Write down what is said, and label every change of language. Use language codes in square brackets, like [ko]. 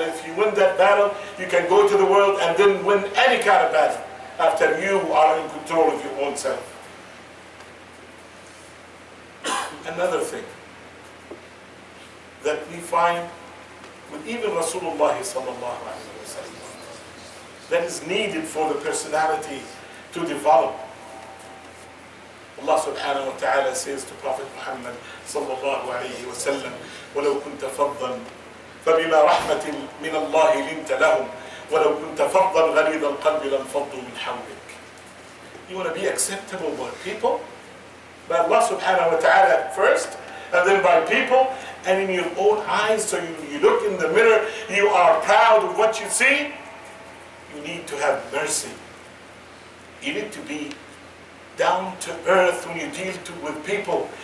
[en] If you win that battle, you can go to the world and then win any kind of battle after you are in control of your own self. Another thing that we find with even Rasulullah sallallahu alaihi wasallam that is needed for the personality to develop. Allah subhanahu wa ta'ala says to Prophet Muhammad sallallahu alayhi wa sallam, [ar] وَلَوْ كُنْتَ فَضًّا فَبِمَا رَحْمَةٍ مِّنَ اللَّهِ لِنْتَ لَهُمْ وَلَوْ كُنْتَ فَضًّا غَلِيظَ الْقَلْبِ لَانفَضُّوا مِنْ حَوْلِكَ. [en] You want to be acceptable by people? By Allah subhanahu wa ta'ala first, and then by people, and in your own eyes. So you look in the mirror, you are proud of what you see. You need to have mercy. You need to be down to earth when you deal with people.